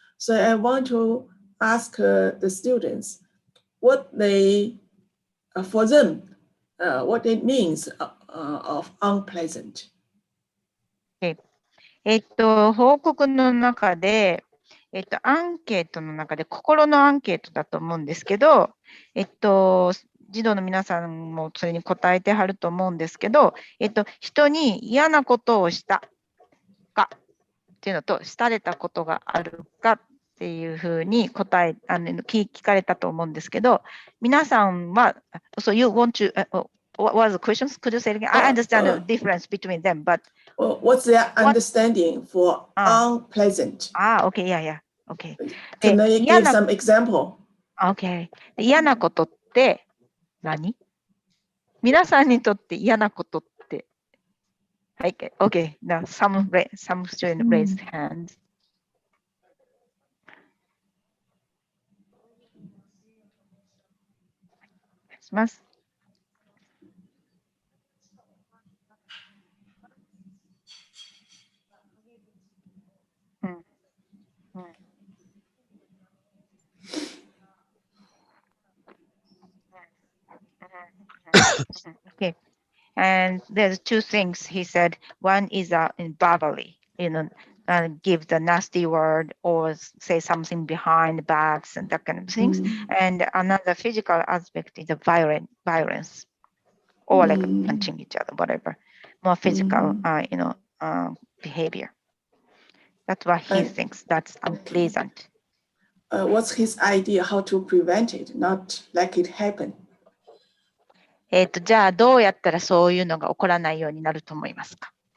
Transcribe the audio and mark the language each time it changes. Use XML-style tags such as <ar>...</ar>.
<en>So I want to ask the students what for them, what it means of unpleasant.</en> <ja>報告の中で、アンケートの中で心のアンケートだと思うんですけど、児童の皆さんもそれに答えてはると思うんですけど、人に嫌なことをしたかっていうのと、したれたことがあるかっっていうふうに聞かれたと思うんですけど、皆さんは、</ja> <en>so you want to, what was the questions? Could you say it again? I understand the difference between them, but What's their understanding for unpleasant? okay, yeah, okay. Can I give some example?</en> <ja>Okay. 嫌なことって何？皆さんにとって嫌なことって。はい、okay.</ja> <en>Now some student raised hands.</en> <ja>します。</ja> <en>Okay. And there's two things he said. One is verbally, give the nasty word or say something behind the backs and that kind of things. And another physical aspect is the violence or like punching each other, whatever. More physical, behavior. That's what he thinks. That's unpleasant. What's his idea how to prevent it, not let it happen?</en> <ja>じゃあどうやったらそういうのが起こらないようになると思いますか？</ja>